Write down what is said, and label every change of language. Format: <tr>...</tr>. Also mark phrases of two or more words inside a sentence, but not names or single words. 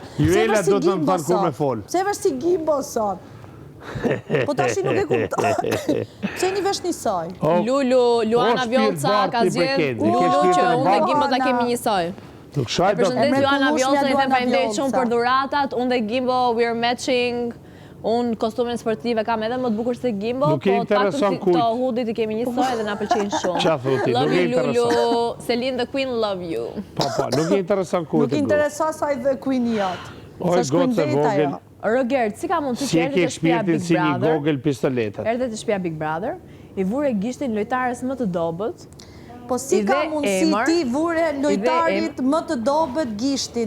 <sq>Juela do të më thënë kur me fol. Pse vesh si gimbo sot? Po tash nuk e kuptoj. Pse një vesh njësoj? Luana Vjollca ka zgjedhur Lulu që unë dhe Gimbo ta kemi njësoj. Nuk shaj do. Përshëndet Luana Vjollca, i them faleminderit shumë për dhuratat. Unë dhe Gimbo</sq> <en>we're matching.</en> <sq>Unë kostumin sportive kam edhe më të bukur se Gimbo, po paktën këto hudit i kemi njësoj dhe na pëlqejnë shumë. Çfarë thotë?</sq> <en>Love you Lulu, Celine the Queen love you.</en> <sq>Po, nuk i intereson kujt. Nuk i intereson sa i dhe Queen jot. Oj goce vogël. Rogert, si ka mundësi që erdhe të shtëpia Big Si një Brother? Google pistoletat. Erdhe të shtëpia Big Brother, i vure gishtin lojtarës më të dobët. Po si ka mundësi ti vure lojtarit më të dobët gishtin?</sq>